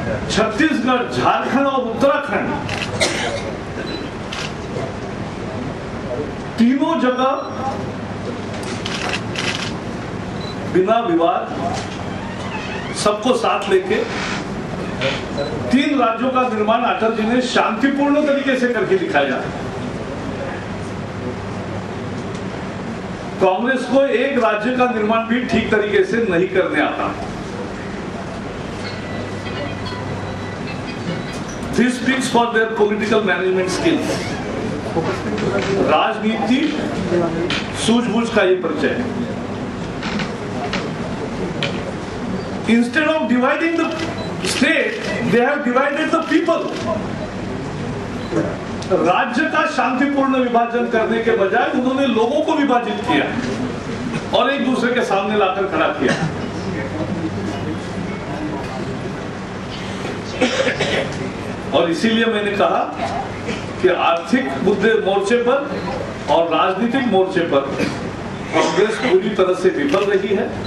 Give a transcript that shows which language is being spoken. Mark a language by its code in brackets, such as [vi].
[hi] छत्तीसगढ़, झारखंड और उत्तराखंड तीनों जगह बिना विवाद सबको साथ लेके 3 राज्यों का निर्माण अटल जी ने शांतिपूर्ण तरीके से करके दिखाया। कांग्रेस को एक राज्य का निर्माण भी ठीक तरीके से नहीं करने आता। [en] This speaks for their political management skills. [hi] राजनीति सूझबूझ का ये परिचय है। [en] Instead of dividing the state, they have divided the people. [hi] राज्य का शांतिपूर्ण विभाजन करने के बजाय उन्होंने लोगों को विभाजित किया और एक दूसरे के सामने लाकर खड़ा किया। और इसीलिए मैंने कहा कि आर्थिक मुद्दे मोर्चे पर और राजनीतिक मोर्चे पर कांग्रेस पूरी तरह से विफल रही है।